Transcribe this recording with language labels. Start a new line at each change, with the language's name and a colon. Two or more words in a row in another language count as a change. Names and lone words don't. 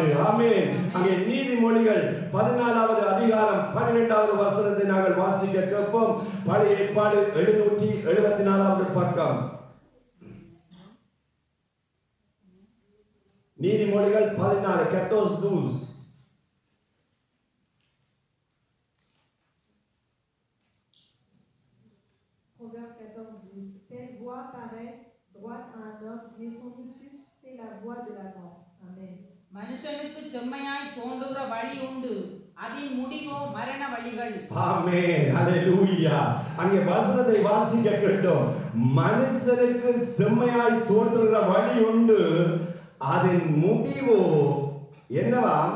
Tamil: ஆமென். அங்கே நீதிமொழிகள் 14வது அதிகாரம் 12வது வசனத்தை நாங்கள் வாசிக்க கேட்போம். பழைய ஏற்பாடு 774வது பக்கம். நீதிமொழிகள் 14 14:12.
French: Proverbe 14:12. Telle voix paraît droite à un homme, mais son issue c'est la voie de la mort. Amen.
Tamil: மனுஷனுக்கு செம்மையாய் தோன்றுகிற வழி உண்டு, அதின் முடிவோ மரண வழிகள். ஆமென். ஹல்லேலூயா. அங்கே வசனத்தை வாசிக்க கேட்டோம். மனுஷனுக்கு செம்மையாய் தோன்றுகிற வழி உண்டு, அதன் முடிவோ என்னவா?